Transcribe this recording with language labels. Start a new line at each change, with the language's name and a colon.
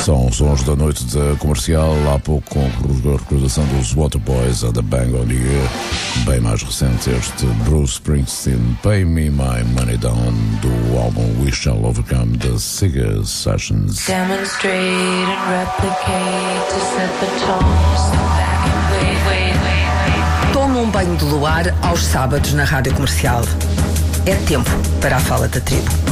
Portuguese: sons da noite da comercial, há pouco com a recordação dos Waterboys and the Bang on You, bem mais recente este Bruce Springsteen, Pay Me My Money Down, do álbum We Shall Overcome, the Sega Sessions.
English: Demonstrate and replicate to set the tones.
Portuguese: Toma um banho de luar aos sábados na Rádio Comercial. É tempo para a Fala da Tribo.